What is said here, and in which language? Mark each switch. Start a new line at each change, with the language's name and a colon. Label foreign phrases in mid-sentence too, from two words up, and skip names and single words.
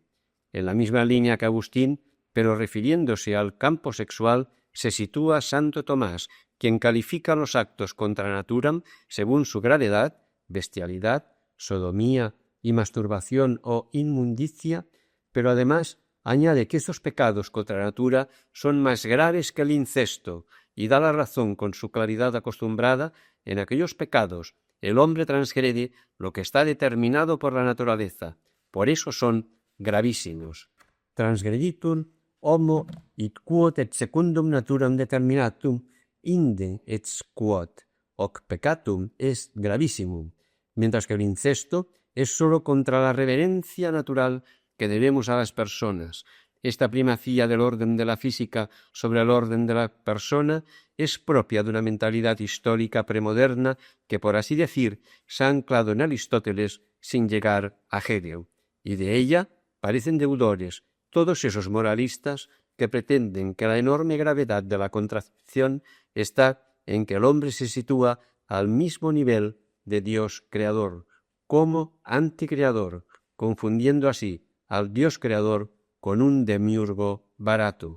Spanish: En la misma línea que Agustín, pero refiriéndose al campo sexual, se sitúa Santo Tomás, quien califica los actos
Latin: contra naturam
Spanish: según su gravedad, bestialidad, sodomía y masturbación o inmundicia, pero además añade que estos pecados contra natura son más graves que el incesto y da la razón con su claridad acostumbrada. En aquellos pecados el hombre transgrede lo que está determinado por la naturaleza, por eso son gravísimos.
Latin: Transgreditum homo id quod et secundum naturam determinatum inde et quod hoc peccatum est gravissimum,
Spanish: mientras que el incesto es sólo contra la reverencia natural que debemos a las personas. Esta primacía del orden de la física sobre el orden de la persona es propia de una mentalidad histórica premoderna que, por así decir, se ha anclado en Aristóteles sin llegar a Hegel, y de ella parecen deudores todos esos moralistas que pretenden que la enorme gravedad de la contradicción está en que el hombre se sitúa al mismo nivel de Dios creador, como anticreador, confundiendo así al Dios creador con un demiurgo barato.